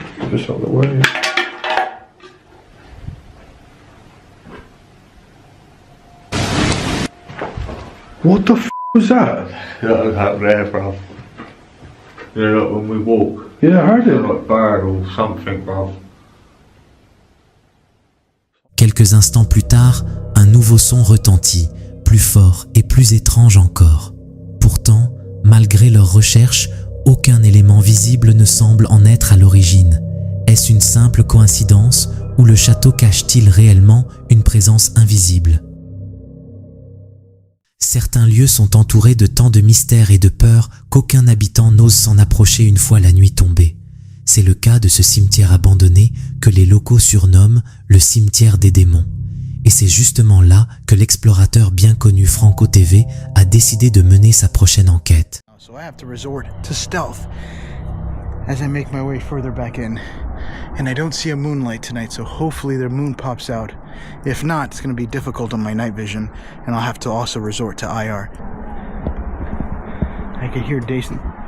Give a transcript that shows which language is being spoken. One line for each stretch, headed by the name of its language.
English: This out of the way. What the f was that? That was out there, bro. You know, like when we walk. Yeah, I heard it. Like bird or something, bro.
French: Quelques instants plus tard, un nouveau son retentit, plus fort et plus étrange encore. Pourtant, malgré leurs recherches, aucun élément visible ne semble en être à l'origine. Est-ce une simple coïncidence ou le château cache-t-il réellement une présence invisible? Certains lieux sont entourés de tant de mystères et de peurs qu'aucun habitant n'ose s'en approcher une fois la nuit tombée. C'est le cas de ce cimetière abandonné que les locaux surnomment le cimetière des démons. Et c'est justement là que l'explorateur bien connu Franco TV a décidé de mener sa prochaine enquête.
English: So I have to resort to stealth as I make my way further back in. And I don't see a moonlight tonight, so hopefully the moon pops out. If not, it's going to be difficult on my night vision, and I'll have to also resort to IR. I could hear Jason.